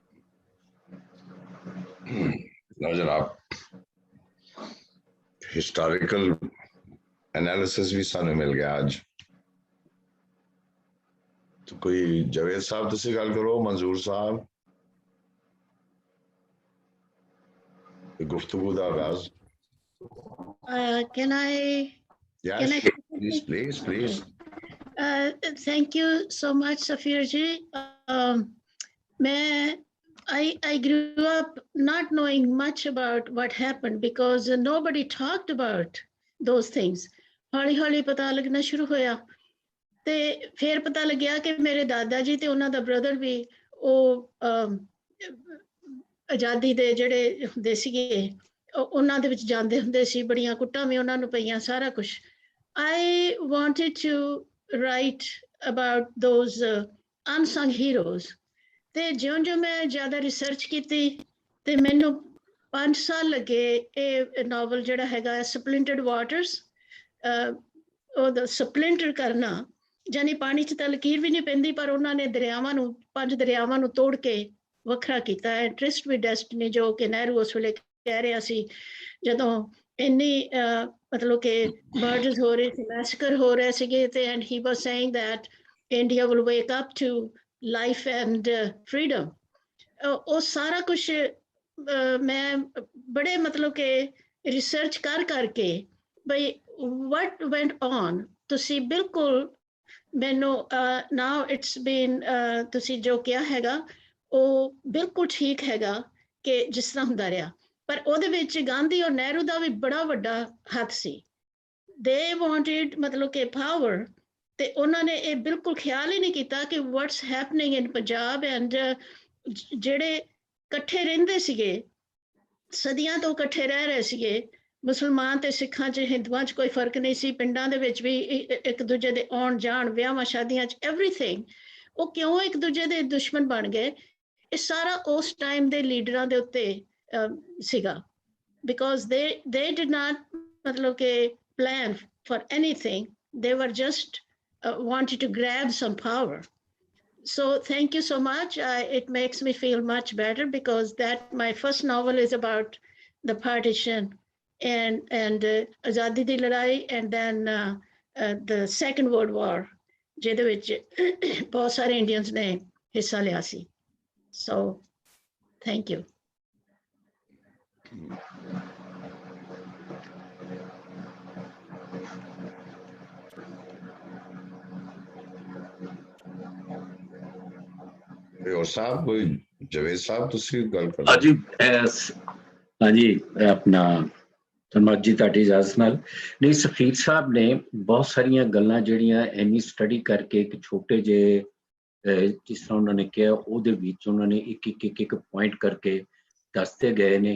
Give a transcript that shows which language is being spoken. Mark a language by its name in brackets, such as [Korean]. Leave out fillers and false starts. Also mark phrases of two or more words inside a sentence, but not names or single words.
[Punjabi] ਲਓ ਜਨਾਬ, [English] historical analysis [Punjabi] ਵੀ ਸਾਨੂੰ ਮਿਲ ਗਿਆ ਅੱਜ। ਕੋਈ ਜਵੇਦ ਸਾਹਿਬ ਤੁਸੀਂ ਗੱਲ ਕਰੋ, ਮਨਜ਼ੂਰ ਸਾਹਿਬ, ਗੁਫ਼ਤਗੂ ਦਾ ਆਗਾਜ਼। [English] Can I? Yes, Can I? please. Thank you so much, Safir ji. I grew up not knowing much about what happened because nobody talked about those things. [Punjabi] ਹੌਲੀ ਹੌਲੀ ਪਤਾ ਲੱਗਣਾ ਸ਼ੁਰੂ ਹੋਇਆ ਤੇ ਫਿਰ ਪਤਾ ਲੱਗਿਆ ਕਿ ਮੇਰੇ ਦਾਦਾ ਜੀ ਤੇ ਉਹਨਾਂ ਦਾ ਬ੍ਰਦਰ ਵੀ ਉਹ ਆਜ਼ਾਦੀ ਦੇ ਜਿਹੜੇ ਹੁੰਦੇ ਸੀਗੇ ਉਹਨਾਂ ਦੇ ਵਿੱਚ ਜਾਂਦੇ ਹੁੰਦੇ ਸੀ, ਬੜੀਆਂ ਕੁੱਟਾਂ ਵੀ ਉਹਨਾਂ ਨੂੰ ਪਈਆਂ, ਸਾਰਾ ਕੁਛ। [English] I wanted to write about those unsung heroes. [Punjabi] ਤੇ ਜਿਉਂ-ਜਿਉਂ ਮੈਂ ਜ਼ਿਆਦਾ ਰਿਸਰਚ ਕੀਤੀ ਤੇ ਮੈਨੂੰ 5 ਸਾਲ ਲੱਗੇ ਇਹ ਨੋਵਲ ਜਿਹੜਾ ਹੈਗਾ ਸਪਲਿੰਟਰਡ ਵਾਟਰਸ, ਉਹਦਾ ਸਪਲਿੰਟਰ ਕਰਨਾ, ਜਾਨੀ ਪਾਣੀ 'ਚ ਤਾਂ ਲਕੀਰ ਵੀ ਨਹੀਂ ਪੈਂਦੀ, ਪਰ ਉਹਨਾਂ ਨੇ ਦਰਿਆਵਾਂ ਨੂੰ 5 ਦਰਿਆਵਾਂ ਨੂੰ ਤੋੜ ਕੇ ਵੱਖਰਾ ਕੀਤਾ ਹੈ। ਟ੍ਰਿਸਟ ਵਿਦ ਡੈਸਟਨੀ, ਜੋ ਕਿ ਨਹਿਰੂ ਉਸ ਵੇਲੇ ਕਹਿ ਰਿਹਾ ਸੀ ਜਦੋਂ ਇੰਨੀ ਮਤਲਬ ਕਿ ਮਰਡਰਸ ਹੋ ਰਹੇ ਸੀ, ਮੈਸਕਰ ਹੋ ਰਹੇ ਸੀਗੇ ਤੇ [English] and he was saying that India will wake up to life and freedom. [Punjabi] ਉਹ ਸਾਰਾ ਕੁਛ ਮੈਂ ਬੜੇ ਮਤਲਬ ਕਿ ਰਿਸਰਚ ਕਰਕੇ ਬਈ [English] what went on, [Punjabi] ਤੁਸੀਂ ਬਿਲਕੁਲ ਮੈਨੂੰ [English] now it's been [Punjabi] ਤੁਸੀਂ ਜੋ ਕਿਹਾ ਹੈਗਾ ਉਹ ਬਿਲਕੁਲ ਠੀਕ ਹੈਗਾ ਕਿ ਜਿਸ ਤਰ੍ਹਾਂ ਹੁੰਦਾ ਰਿਹਾ, ਪਰ ਉਹਦੇ ਵਿੱਚ ਗਾਂਧੀ ਔਰ ਨਹਿਰੂ ਦਾ ਵੀ ਬੜਾ ਵੱਡਾ ਹੱਥ ਸੀ। [English] they wanted [Punjabi] ਮਤਲਬ ਕਿ ਪਾਵਰ, ਤੇ ਉਹਨਾਂ ਨੇ ਇਹ ਬਿਲਕੁਲ ਖਿਆਲ ਹੀ ਨਹੀਂ ਕੀਤਾ ਕਿ [English] what's happening in [Punjabi] ਪੰਜਾਬ। ਐਂਡ ਜਿਹੜੇ ਇਕੱਠੇ ਰਹਿੰਦੇ ਸੀਗੇ, ਸਦੀਆਂ ਤੋਂ ਇਕੱਠੇ ਰਹਿ ਰਹੇ ਸੀਗੇ, ਮੁਸਲਮਾਨ ਤੇ ਸਿੱਖਾਂ 'ਚ, ਹਿੰਦੂਆਂ 'ਚ ਕੋਈ ਫਰਕ ਨਹੀਂ ਸੀ, ਪਿੰਡਾਂ ਦੇ ਵਿੱਚ ਵੀ ਇੱਕ ਦੂਜੇ ਦੇ ਆਉਣ ਜਾਣ, ਵਿਆਹਾਂ ਸ਼ਾਦੀਆਂ 'ਚ ਐਵਰੀਥਿੰਗ, ਉਹ ਕਿਉਂ ਇੱਕ ਦੂਜੇ ਦੇ ਦੁਸ਼ਮਣ ਬਣ ਗਏ? ਇਹ ਸਾਰਾ ਉਸ ਟਾਈਮ ਦੇ ਲੀਡਰਾਂ ਦੇ ਉੱਤੇ ਸੀਗਾ, [English] ਬਿਕੋਜ਼ they did not [Punjabi] ਮਤਲਬ ਕਿ [English] plan for anything, they were just wanted to grab some power. So thank you so much. It makes me feel much better because that my first novel is about the partition and [Punjabi] ਆਜ਼ਾਦੀ ਦੀ ਲੜਾਈ, [English] and then the Second World War, [Punjabi] ਜਿਹਦੇ ਵਿੱਚ ਬਹੁਤ ਸਾਰੇ ਇੰਡੀਅਨਸ ਨੇ ਹਿੱਸਾ ਲਿਆ ਸੀ। [English] So thank you. [Hindi] और साहब, जवेद साहब [Punjabi] ਤੁਸੀਂ ਗੱਲ ਕਰੋ। ਹਾਂਜੀ, ਹਾਂਜੀ, ਆਪਣਾ ਧੰਨਵਾਦ ਜੀ ਤੁਹਾਡੀ ਇਜਾਜ਼ਤ ਨਾਲ। ਨਹੀਂ, ਸਫੀਰ ਸਾਹਿਬ ਨੇ ਬਹੁਤ ਸਾਰੀਆਂ ਗੱਲਾਂ ਜਿਹੜੀਆਂ ਇੰਨੀ ਸਟੱਡੀ ਕਰਕੇ ਇੱਕ ਛੋਟੇ ਜਿਹੇ ਜਿਸ ਤਰ੍ਹਾਂ ਉਹਨਾਂ ਨੇ ਕਿਹਾ ਉਹਦੇ ਵਿੱਚ ਉਹਨਾਂ ਨੇ ਇੱਕ ਪੁਆਇੰਟ ਕਰਕੇ ਦੱਸਦੇ ਗਏ ਨੇ।